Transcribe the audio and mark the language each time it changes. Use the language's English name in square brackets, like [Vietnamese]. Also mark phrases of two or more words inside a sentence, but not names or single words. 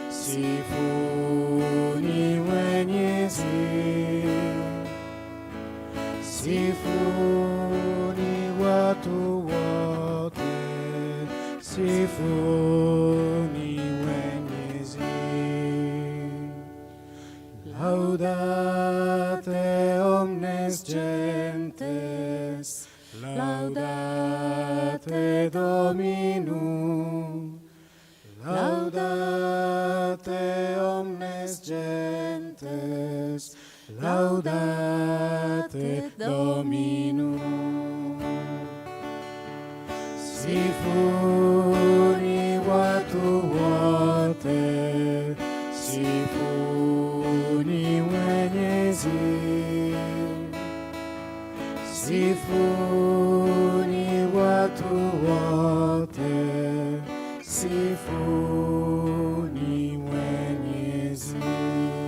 [Swahili] Sifuni Mwenyezi, sifuni watu wote, sifuni Mwenyezi. [Latin] Laudate omnes gentes, laudate Dominum, laudate omnes gentes, laudate Dominum. [Swahili] Sifuni watu wote, sifuni Mwenyezi, sifuni watu wote, sifuni Mwenyezi.